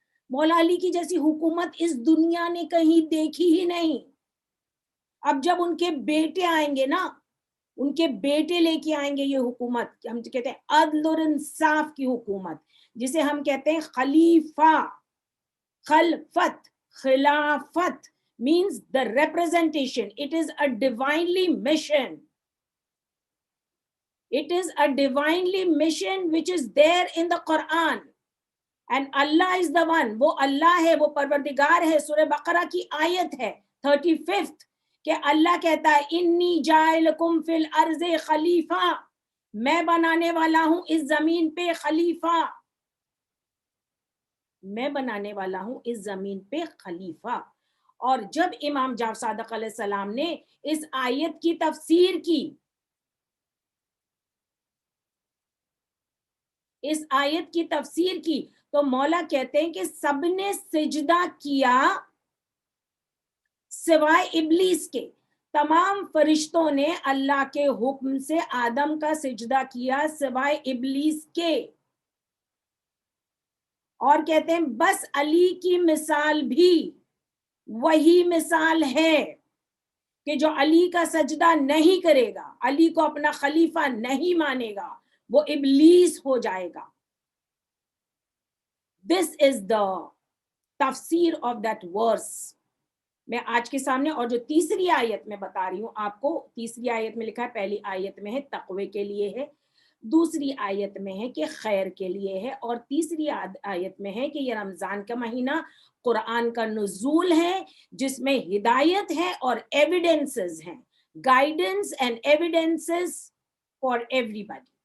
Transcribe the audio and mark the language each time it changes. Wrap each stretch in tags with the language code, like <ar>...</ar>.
<ur>مولا علی کی جیسی حکومت اس دنیا نے کہیں دیکھی ہی نہیں. اب جب ان کے بیٹے آئیں گے نا, ان کے بیٹے لے کے آئیں گے یہ حکومت, ہم کہتے ہیں عدل اور انصاف کی حکومت, جسے ہم کہتے ہیں خلیفہ.</ur> <en>خلفت, خلافت means the representation. It is a divinely mission. It is a divinely mission which is there in the Quran. And Allah is the one.</en> <ur>وہ اللہ ہے, وہ پروردگار ہے. سورہ بقرہ کی آیت ہے 35th کہ اللہ کہتا ہے</ur> <ar>انی جاعلکم فی الارض خلیفہ,</ar> <ur>میں بنانے والا ہوں اس زمین پہ خلیفہ, میں بنانے والا ہوں اس زمین پہ خلیفہ. اور جب امام جعفر صادق علیہ السلام نے اس آیت کی تفسیر کی, اس آیت کی تفسیر کی, تو مولا کہتے ہیں کہ سب نے سجدہ کیا سوائے ابلیس کے. تمام فرشتوں نے اللہ کے حکم سے آدم کا سجدہ کیا سوائے ابلیس کے. اور کہتے ہیں بس علی کی مثال بھی وہی مثال ہے کہ جو علی کا سجدہ نہیں کرے گا, علی کو اپنا خلیفہ نہیں مانے گا, وہ ابلیس ہو جائے گا.</ur> <en>This is the تفسیر of that verse.</en> <ur>میں آج کے سامنے, اور جو تیسری آیت میں بتا رہی ہوں آپ کو, تیسری آیت میں لکھا ہے, پہلی آیت میں ہے تقوی کے لیے ہے, دوسری آیت میں ہے کہ خیر کے لیے ہے, اور تیسری آیت میں ہے کہ یہ رمضان کا مہینہ قرآن کا نزول ہے جس میں ہدایت ہے اور ایویڈنسز ہیں,</ur> <en>guidance and evidences for everybody,</en>